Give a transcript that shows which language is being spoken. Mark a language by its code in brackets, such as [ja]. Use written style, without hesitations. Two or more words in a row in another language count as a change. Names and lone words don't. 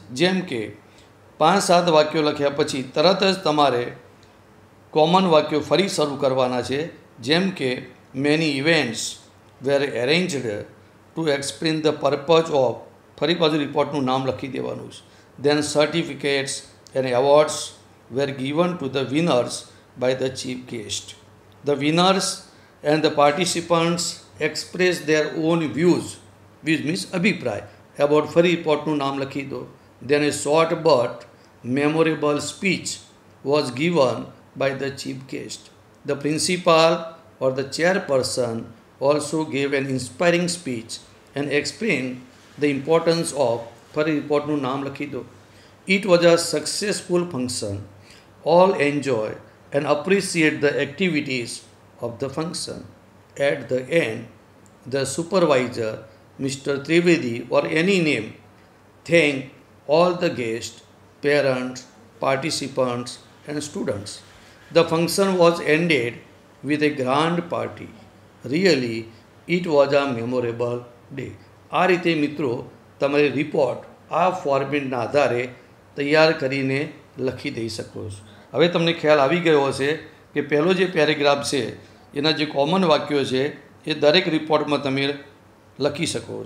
[gu] જેમ કે 5-7 વાક્યો લખ્યા પછી તરત જ તમારે કોમન વાક્યો ફરી શરૂ કરવાના છે. જેમ કે [en] many events were arranged to explain the purpose of, [gu] ફરી પાછું રિપોર્ટનું નામ લખી દેવાનું છે. [en] then certificates and awards were given to the winners by the chief guest. The winners and the participants express their own views, which means abhipraya, about [gu] ફરી રિપોર્ટનું નામ લખી દો. [en] Then a short but memorable speech was given by the chief guest. The principal or the chairperson also gave an inspiring speech and explained the importance of, [gu] ફરી રિપોર્ટનું નામ લખી દો. [en] It was a successful function. All enjoy and appreciate the activities of the function. At the end, the supervisor, Mr. Trivedi, or any name, thanked all the guests, parents, participants, and students. The function was ended with a grand party. Really, it was a memorable day. [gu] આ રીતે મિત્રો તમારે રિપોર્ટ આ ફોર્મેટના આધારે તૈયાર કરીને લખી દઈ શકો છો. હવે તમને ખ્યાલ આવી ગયો હશે કે પહેલો જે પેરેગ્રાફ છે એના જે કોમન વાક્યો છે એ દરેક રિપોર્ટમાં તમે લખી શકો છો.